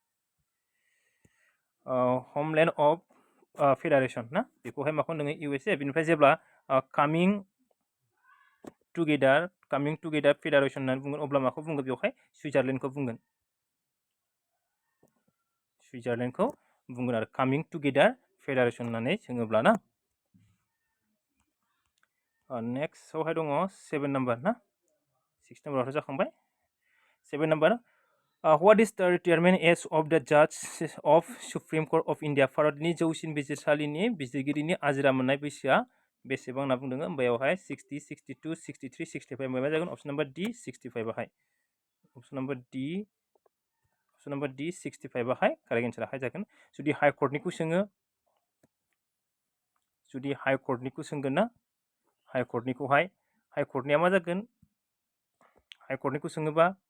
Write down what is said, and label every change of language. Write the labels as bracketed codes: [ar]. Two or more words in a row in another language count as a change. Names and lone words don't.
[en] homeland of federation [brx] ना बेखौहाय माखौ होनदों USA बेनिफ्राय जेब्ला [en] coming together federation [brx] होननानै बुंगोन अब्ला माखौ बुंगोन बेवहाय सुइजारलेण्डखौ बुंगोन आरो [en] coming together federation [brx] होननानै सोङोब्ला ना नेक्स्ट आवहाय दङ 7 नाम्बार ना 6 नाम्बारावथ' जाखांबाय 7 नाम्बार [en] What is the retirement age of the judge of Supreme Court of India? [brx] भारतनि जौसिन बिजिरसालिनि बिजिरगिरिनि आजिरा मोननाय बैसोआ बेसेबां होनना बुंदों बेयावहाय 60 62 63 65 मा जागोन [en] option number D [brx] 65 आवहाय [en] option number [brx] D 65 आवहाय कारेक्ट एन्साराहाय जागोन जुदि हाई कर्टनिखौ सोंगोन ना हाई कर्टनिया मा जागोन हाई कर्टनिखौ सोङोबा